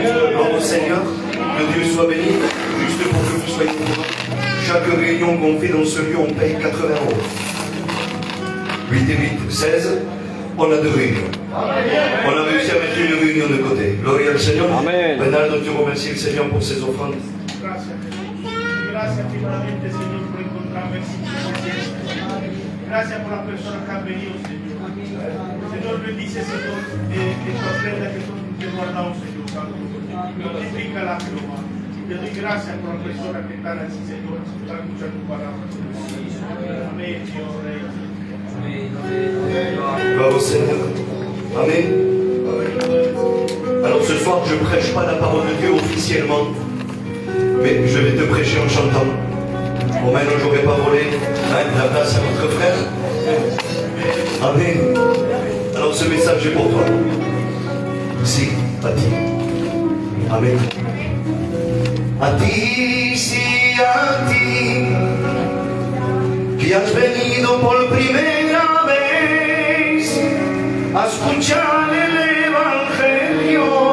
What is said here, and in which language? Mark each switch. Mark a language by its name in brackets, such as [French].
[French] Gloire au Seigneur, que Dieu soit béni. Juste pour que vous soyez contents. Chaque réunion qu'on fait dans ce lieu, on paye 80 €. 8 et 8, 16. On a 2 réunions. On a réussi à mettre une réunion de côté. [Spanish] Gloria al Seigneur. Amen. [French] Bernardo, tu remercies le Seigneur pour ses offrandes. [Spanish] Gracias. Gracias primeramente, Señor, por encontrarme en su presencia. Gracias por las personas que han venido, Señor. Señor, bendice, Señor, esta ofrenda que tú te has dado, Señor Santo. Multiplícala, Jehová. Te doy gracias por las personas que están así, Señor, para escuchar tu palabra. Amén, Dios Rey. [French] Gloire au Seigneur. Amen. Alors ce soir, je ne prêche pas la parole de Dieu officiellement, mais je vais te prêcher en chantant. Romain, je n'aurais pas volé la place à notre frère. Amen. Alors ce message est pour toi. [Spanish] Sí, a ti. Amen. A ti, sí, a ti, que has venido por primera vez a escuchar el Evangelio.